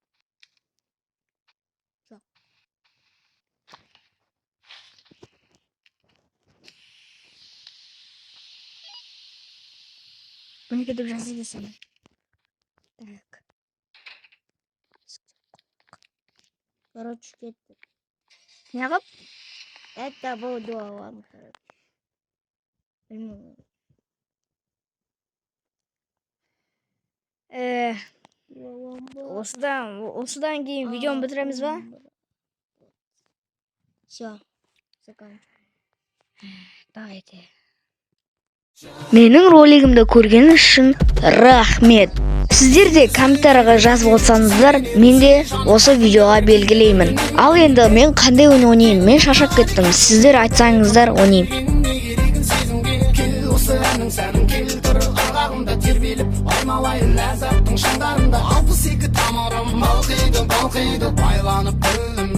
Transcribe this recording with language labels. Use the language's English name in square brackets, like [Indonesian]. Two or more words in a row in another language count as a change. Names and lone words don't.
[Kazakh] Жоқ. Бұны кетіп жазды десем. Так. Короче кетті. Не қып? [Russian] Это был дуалан короче. Bilmiyorum. Дуалан был. [Kazakh] Осыдан кейін видеоны бітіреміз ба? [Russian] Все. Заканчиваем. Давайте. [Kazakh] Менің ролигімді көргеніңіз үшін рахмет. Сіздер де комментарийға жазып отсаңыздар, мен де осы видеоға белгілеймін. Ал енді мен қандай ойнаймын? Мен шаршап кеттім. Сіздер айтсаңыздар ойнаймын. Сәнің келтір ырғағымда тербеліп аймалайын ләззаттың шыңдарында 62 тамырым балқиды байланып ділім